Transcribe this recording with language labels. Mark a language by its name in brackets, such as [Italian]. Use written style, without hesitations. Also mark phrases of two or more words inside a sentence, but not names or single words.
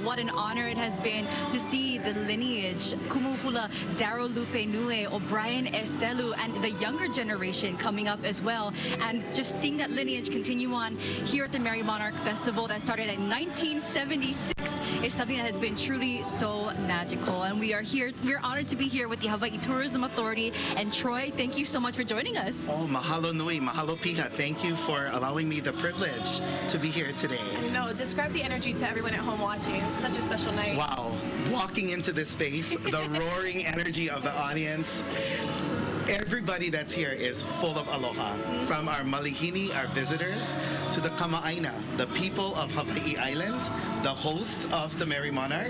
[English] What an honor it has been to see the lineage, Kumuhula, Darryl Lupe Nue, O'Brien Eselu, and the younger generation coming up as well. And just seeing that lineage continue on here at the Merry Monarch Festival that started in 1976 is something that has been truly so magical. And we are here, we're honored to be here with the Hawaii Tourism Authority. And Troy, thank you so much for joining us. [Hawaiian] Oh, mahalo nui, mahalo piha. [English] Thank you for allowing me the privilege to be here today. I know. Describe the energy to everyone at home watching. It's such a special night. Wow. Walking into this space, the roaring energy of the audience. Everybody that's here is full of aloha. From our malihini, our visitors, to the kama'aina, the people of Hawaii Island, the hosts of the Merry Monarch.